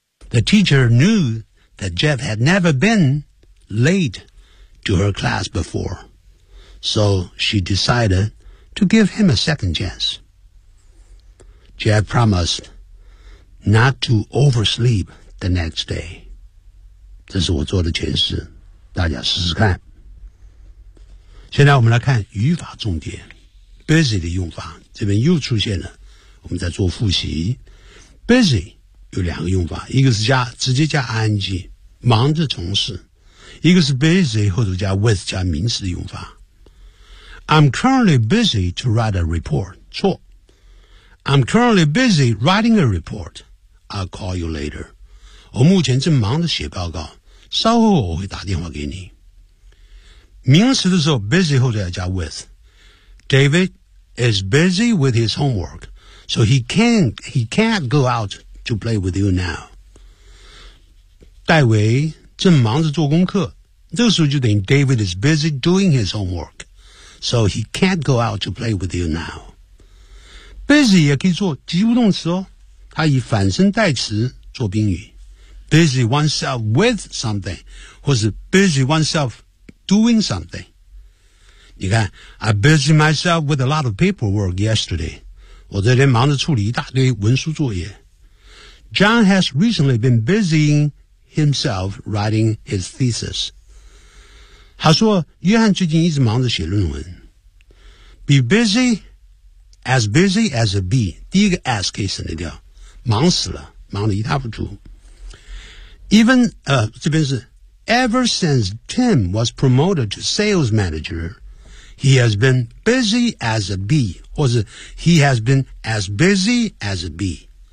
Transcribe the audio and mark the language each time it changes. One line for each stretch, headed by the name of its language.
English: The teacher knew that Jeff had never been late to her class before, so she decided to give him a second chance. Jeff promised not to oversleep the next day.
Chinese: 这是我做的诠释，大家试试看。现在我们来看语法重点。 Busy 的用法这边又出现了，我们在做复习。 Busy 有两个用法，一个是加直接加 ing， 忙着从事；一个是 busy 后头加 with 加名词的用法。
English: I'm currently busy to write a report，
Chinese: 错。
English: I'm currently busy writing a report. I'll call you later.
Chinese: 我目前正忙着写报告，稍后我会打电话给你。名词的时候 busy 后就要加 with。
English: David is busy with his homework, so he can't go out to play with you now.
Chinese: 戴维正忙着做功课，这个时候就等于
English: David is busy doing his homework, so he can't go out to play with you now.
Chinese: Busy 也可以做及物动词哦，它以反身代词做宾语。
English: Busy oneself with something, 或是 busy oneself doing something.
Chinese: 你看
English: I busy myself with a lot of paperwork yesterday.
Chinese: 我这天忙着处理一大堆文书作业。
English: John has recently been busying himself writing his thesis.
Chinese: 他说约翰最近一直忙着写论文。
English: Be busy as a bee.
Chinese: 第一个 S 可以省得掉。忙死了，忙得一塌糊涂。这边是
English: Ever since Tim was promoted to sales manager,He has been busy as a bee, 或者 he has been as busy as a bee.